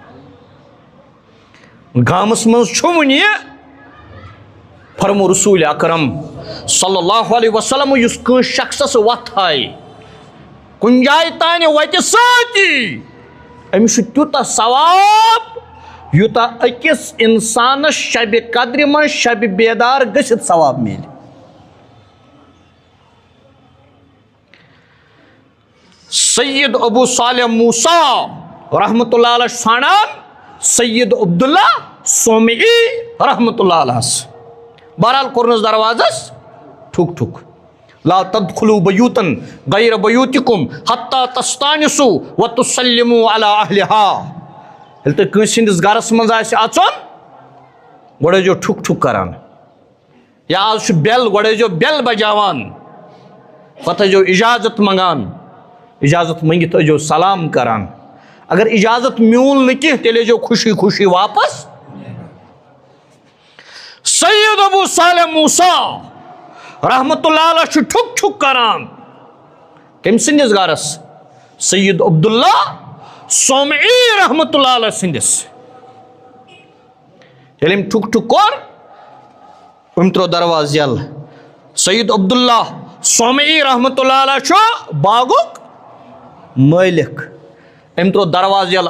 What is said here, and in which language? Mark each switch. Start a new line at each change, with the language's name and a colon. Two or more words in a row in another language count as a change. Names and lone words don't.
Kashmiri: گامس منٛز چھُ وُنہِ یہِ فرمو رسوٗل اکرم
Arabic: صلی اللہ علیہ وسلم
Kashmiri: یُس کٲنٛسہِ شخصس وتھ ہایہِ کُنہِ جایہِ تانۍ وتہِ سۭتی أمِس چھُ تیوٗتاہ ثواب یوٗتاہ أکِس انسانس شبِ قدرِ منٛز شبِ بیدار گٔژھِتھ ثواب میلہِ سید ابو صالح موسیٰ
Arabic: رحمت اللہ علیہ
Kashmiri: چھُ ژھانڈان سید عبداللہ صومعی رحمت اللہ علیہس بہرحال کوٚرنس دروازس ٹھُک ٹھُک
Arabic: لا تدخلوا بیوٗتن غیر بیوٗتِکُم حتیٰ تستانسوا وتسلموا علی اہلہا
Kashmiri: ییٚلہِ تۄہہِ کٲنٛسہِ ہٕنٛدِس گرس منٛز آسہِ اژُن گۄڈٕ ٲسۍزیو ٹھُک ٹھُک کران یا آز چھُ بیل گۄڈٕ ٲسۍزیو بیل بجاوان پتہٕ ٲسۍزیو اجازت منٛگان اجازت منٛگِتھ ٲسۍزیو سلام کران اگر اجازت میوٗل نہٕ کینٛہہ تیٚلہِ ٲسۍزیو خوشی خوشی واپس سید ابو صالح موسیٰ
Arabic: رحمت اللہ علیہ
Kashmiri: چھُ ٹھُک ٹھُک کران کٔمۍ سٕنٛدِس گرس سید عبداللہ صومعی
Arabic: رحمت اللہ علیہ
Kashmiri: سٕنٛدِس ییٚلہِ أمۍ ٹھُک ٹھُک کوٚر أمۍ ترٛوو دروازٕ یلہٕ سید عبداللہ صومعی رحمت اللہ علیہ چھُ باغُک مٲلِک أمۍ ترٛوو دروازٕ یلہٕ